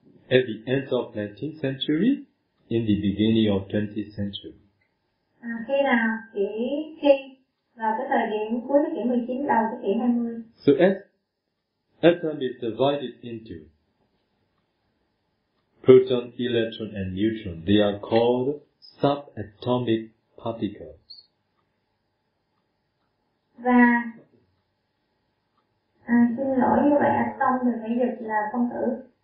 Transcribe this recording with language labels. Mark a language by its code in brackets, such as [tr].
[en] At the end of 19th century, in the beginning of 20th century. [vi] Khi nào? Khi vào cái thời điểm cuối thế kỷ 19, đầu thế kỷ 20. [en] So atom is divided into proton, electron and neutron. They are called subatomic particles. [vi] Và xin lỗi, như vậy atom được nghĩa dịch là phân tử.